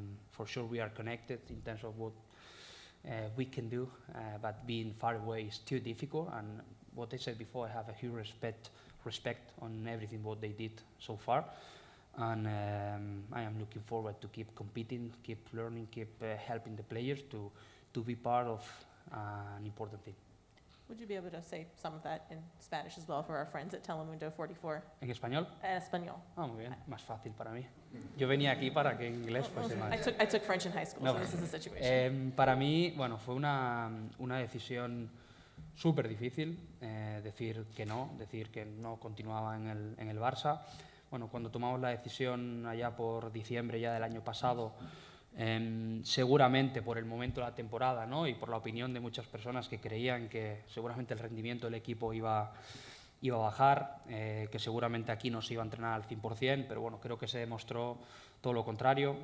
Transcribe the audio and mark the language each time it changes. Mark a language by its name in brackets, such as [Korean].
[English] For sure we are connected in terms of what we can do, but being far away is too difficult, and what I said before, I have a huge respect on everything what they did so far, and I am looking forward to keep competing, keep learning, keep helping the players to be part of an important thing. Would you be able to say some of that in Spanish as well for our friends at Telemundo 44? [Spanish] ¿En español? En español. Ah, muy bien, más fácil para mí. Yo venía aquí para que en inglés fuese más. [English] I took French in high school, No, so this is the situation. [Spanish] Para mí, bueno, fue una decisión súper difícil, decir que no continuaba en el Barça. Bueno, cuando tomamos la decisión allá por diciembre ya del año pasado, seguramente por el momento de la temporada, ¿no? Y por la opinión de muchas personas que creían que seguramente el rendimiento del equipo iba a bajar, que seguramente aquí no se iba a entrenar al 100%, pero bueno, creo que se demostró todo lo contrario.